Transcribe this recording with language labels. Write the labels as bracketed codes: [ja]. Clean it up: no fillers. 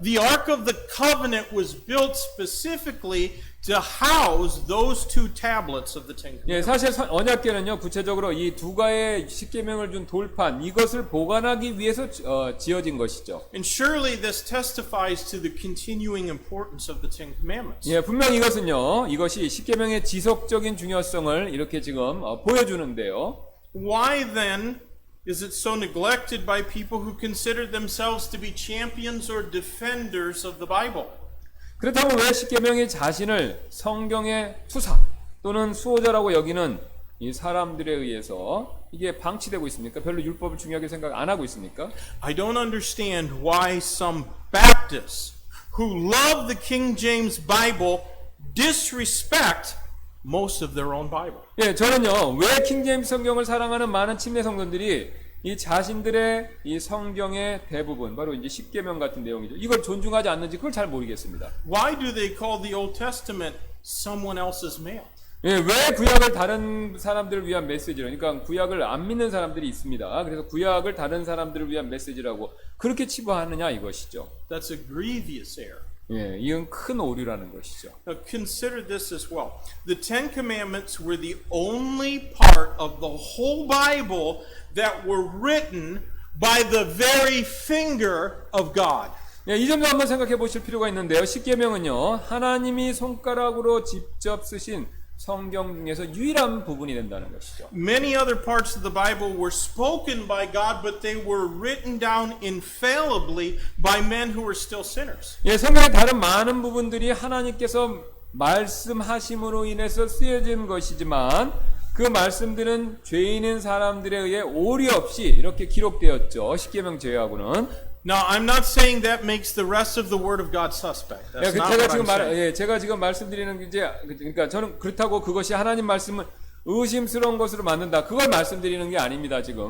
[en] The Ark of the Covenant was built specifically to house those two tablets of the Ten 예, Commandments. [ko] 사실 언약궤는요, 구체적으로 이 두 가의 십계명을 준 돌판, 이것을 보관하기 위해서 지어진 것이죠. [en] And surely this testifies to the continuing importance of the Ten Commandments. [ko] 예, 분명 이것이 십계명의 지속적인 중요성을 이렇게 지금 보여주는데요. [en] Why then is it so neglected by people who consider themselves to be champions or defenders of the Bible? [ko] 그렇다면 왜 십계명이 자신을 성경의 투사 또는 수호자라고 여기는 이 사람들에 의해서 이게 방치되고 있습니까? 별로 율법을 중요하게 생각 안 하고 있습니까? [en] I don't understand why some Baptists who love the King James Bible disrespect most of their own Bible. [ko] 예, 저는요, 왜 킹제임스 성경을 사랑하는 많은 침례 성도들이 이 자신들의 이 성경의 대부분, 바로 이제 십계명 같은 내용이죠. 이걸 존중하지 않는지 그걸 잘 모르겠습니다. [en] Why do they call the Old Testament someone else's mail? [ko] 예, 왜 구약을 다른 사람들을 위한 메시지로, 그러니까 구약을 안 믿는 사람들이 있습니다. 그래서 구약을 다른 사람들을 위한 메시지라고 그렇게 치부하느냐 이것이죠. [en] That's a grievous error. [ko] 예, 이건 큰 오류라는 것이죠. [en] Now consider this as well. The Ten Commandments were the only part of the whole Bible that were written by the very finger of God. [ko] 예, 이 점도 한번 생각해 보실 필요가 있는데요. 십계명은요, 하나님이 손가락으로 직접 쓰신 성경 중에서 유일한 부분이 된다는 것이죠. [en] Many other parts of the Bible were spoken by God, but they were written down infallibly by men who were still sinners. [ko] 예, 성경의 다른 많은 부분들이 하나님께서 말씀하심으로 인해서 쓰여진 것이지만 그 말씀들은 죄인인 사람들에 의해 오류 없이 이렇게 기록되었죠. 십계명 제외하고는. [en] Now, I'm not saying that makes the rest of the Word of God suspect. That's not what I'm saying. [ko] 제가 지금 말씀드리는 게 이제 그러니까 저는 그렇다고 그것이 하나님 말씀을 의심스러운 것으로 만든다. 그걸 말씀드리는 게 아닙니다, 지금.